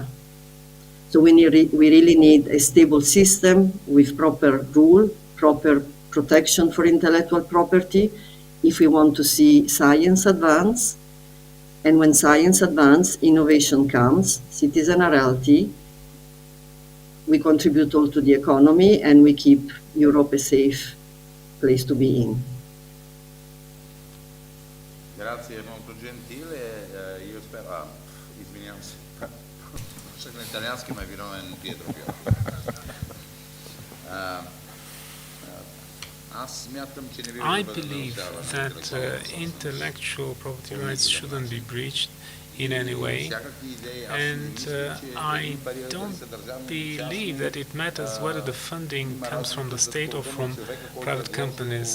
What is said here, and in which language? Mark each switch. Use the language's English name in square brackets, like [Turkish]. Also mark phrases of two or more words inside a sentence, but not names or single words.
[English] So we really need a stable system with proper rule, proper protection for intellectual property if we want to see science advance. And when science advances, innovation comes, citizens are healthy, we contribute all to the economy, and we keep Europe a safe place to be in. [Italian] Grazie, molto gentile. Io spero... [Bulgarian] Извинявам се. Почнах на италиански, ма виновен Pietro. [English] I believe that intellectual property rights shouldn't be breached in any way, and I don't believe that it matters whether the funding comes from the state or from private companies.